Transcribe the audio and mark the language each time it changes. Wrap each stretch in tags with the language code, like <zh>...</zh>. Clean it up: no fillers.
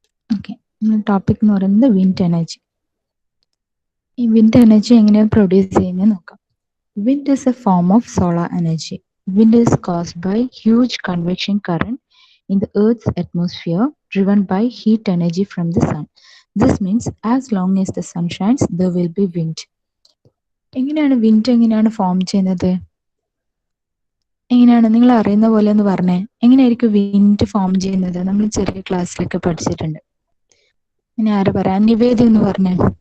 <ml>Okay, topic എന്ന് പറയുന്നത് wind energy. ഈ വിൻഡ് എനർജി എങ്ങനെയാണ് പ്രൊഡ്യൂസ് ചെയ്യുന്നത് നോക്കാം.</ml> <en>Wind is a form of solar energy. Wind is caused by huge convection current in the Earth's atmosphere driven by heat energy from the sun. This means as long as the sun shines, there will be wind.</en> <ml>എങ്ങനെയാണ് wind എങ്ങനെയാണ് form ചെയ്യുന്നത്? എങ്ങനെയാണ് നിങ്ങൾ അറിയുന്ന പോലെ ഒന്ന് പറഞ്ഞേ. എങ്ങനെയായിരിക്കും വിൻഡ് ഫോം ചെയ്യുന്നത്? നമ്മൾ ചെറിയ ക്ലാസ്സിലൊക്കെ പഠിച്ചിട്ടുണ്ട്. ഇനി ആര് പറയാം? നിവേദ്യ എന്ന് പറഞ്ഞേ.</ml>